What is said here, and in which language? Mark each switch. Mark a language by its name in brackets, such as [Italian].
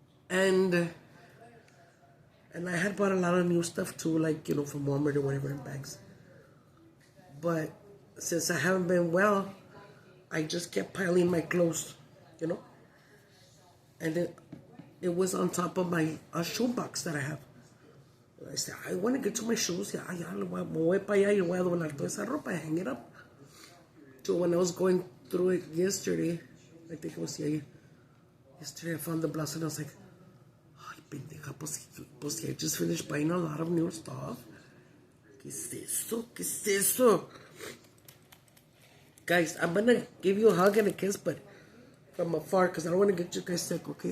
[English] And I had bought a lot of new stuff too, like, from Walmart or whatever in bags. But since I haven't been well, I just kept piling my clothes, And it was on top of my shoe box that I have. And I said, I want to get to my shoes. [Spanish] Me voy para allá y voy a doblar toda esa ropa [English] and hang it up. So when I was going through it yesterday, I think it was yesterday I found the blouse and I was like, [Spanish] ay, pendeja, pues [English] I just finished buying a lot of new stuff. [Spanish] ¿Qué es eso? [English] Guys, I'm going to give you a hug and a kiss, but from afar, because I don't want to get you guys sick, okay?